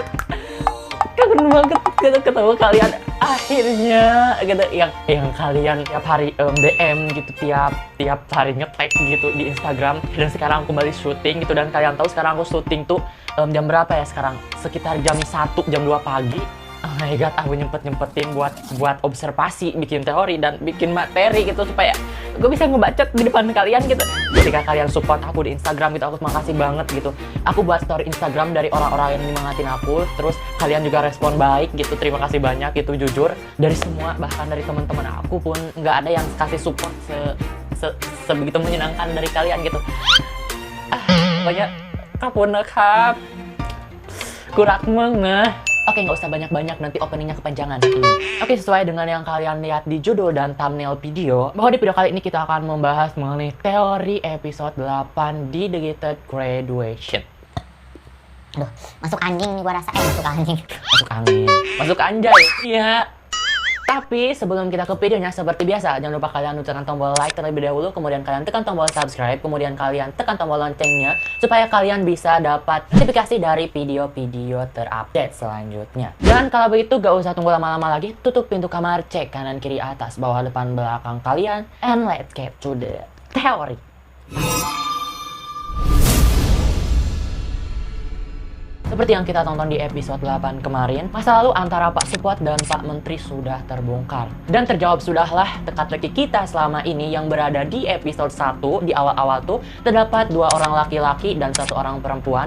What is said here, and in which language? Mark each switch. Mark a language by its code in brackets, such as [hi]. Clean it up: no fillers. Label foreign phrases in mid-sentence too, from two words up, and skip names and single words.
[id] Kangen banget gitu ketemu kalian akhirnya gitu, yang kalian tiap hari DM gitu, tiap hari nge-tag gitu di Instagram. Dan sekarang aku kembali syuting gitu, dan kalian tahu sekarang aku syuting tuh jam berapa ya sekarang? Sekitar jam 1, jam 2 pagi. [en] Oh my god, [id] aku nyempetin buat observasi, bikin teori dan bikin materi gitu supaya gue bisa ngebacot di depan kalian gitu. Ketika kalian support aku di Instagram gitu, aku makasih banget gitu. Aku buat story Instagram dari orang-orang yang nyemangatin aku, terus kalian juga respon baik gitu. Terima kasih banyak gitu, jujur. Dari semua, bahkan dari teman-teman aku pun nggak ada yang kasih support sebegitu menyenangkan dari kalian gitu. Banyak kapunครับ kurang mengeh. Oke, nggak usah banyak-banyak, nanti openingnya kepanjangan. Oke, sesuai dengan yang kalian lihat di judul dan thumbnail video, bahwa di video kali ini kita akan membahas mengenai teori episode 8 di The Gifted Graduation. Aduh, masuk anjing nih gua rasa. Masuk anjing. Masuk angin. Masuk anjay. Iya. Tapi sebelum kita ke videonya, seperti biasa, jangan lupa kalian tekan tombol like terlebih dahulu, kemudian kalian tekan tombol subscribe, kemudian kalian tekan tombol loncengnya, supaya kalian bisa dapat notifikasi dari video-video terupdate selanjutnya. Dan kalau begitu, gak usah tunggu lama-lama lagi, tutup pintu kamar, cek kanan, kiri, atas, bawah, depan, belakang kalian, [en] and let's get to the theory. [id] Seperti yang kita tonton di episode 8 kemarin, masa lalu antara Pak Supot dan Pak Menteri sudah terbongkar. Dan terjawab sudahlah teka-teki kita selama ini yang berada di episode 1 di awal-awal tuh terdapat 2 orang laki-laki dan 1 orang perempuan.